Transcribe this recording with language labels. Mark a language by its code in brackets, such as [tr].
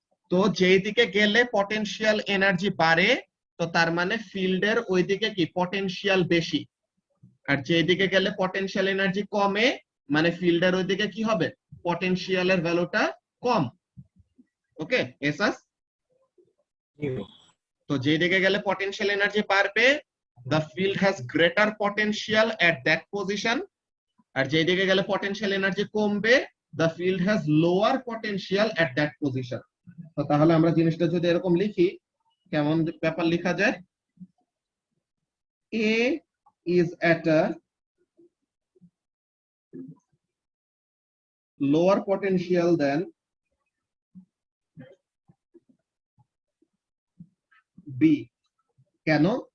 [bn] তো যেই দিকে গেলে পটেনশিয়াল এনার্জি বাড়ে, তো তার মানে ফিল্ডের ওইদিকে কি পটেনশিয়াল বেশি। আর যেই দিকে গেলে পটেনশিয়াল এনার্জি কমে, মানে ফিল্ডের ওইদিকে কি হবে, পটেনশিয়ালের ভ্যালুটা কম। ওকে এসাস। তো যেই দিকে গেলে পটেনশিয়াল এনার্জি বাড়বে, [en] the field has greater potential at that position, [bn] আর যেই দিকে গেলে পটেনশিয়াল এনার্জি কমবে, [en] the field has lower potential at that position। [bn] তো তাহলে আমরা জিনিসটা যদি এরকম লিখি, কেমন ব্যাপার লেখা যায়, [en] A is at a lower potential than B। [bn] কেন?